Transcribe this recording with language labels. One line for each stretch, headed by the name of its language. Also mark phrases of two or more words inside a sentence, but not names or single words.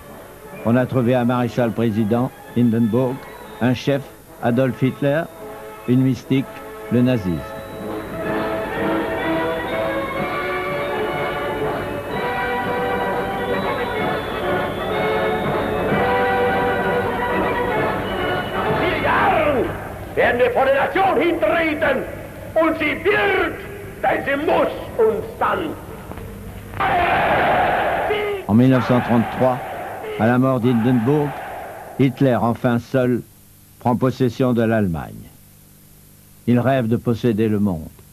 French: On a trouvé un maréchal président, Hindenburg, un chef, Adolf Hitler, une mystique, le nazisme.
German: Werden wir vor der Nation hintreten und sie wird, denn sie muss uns dann.
French: En 1933, à la mort d'Hindenburg, Hitler, enfin seul, prend possession de l'Allemagne. Il rêve de posséder le monde.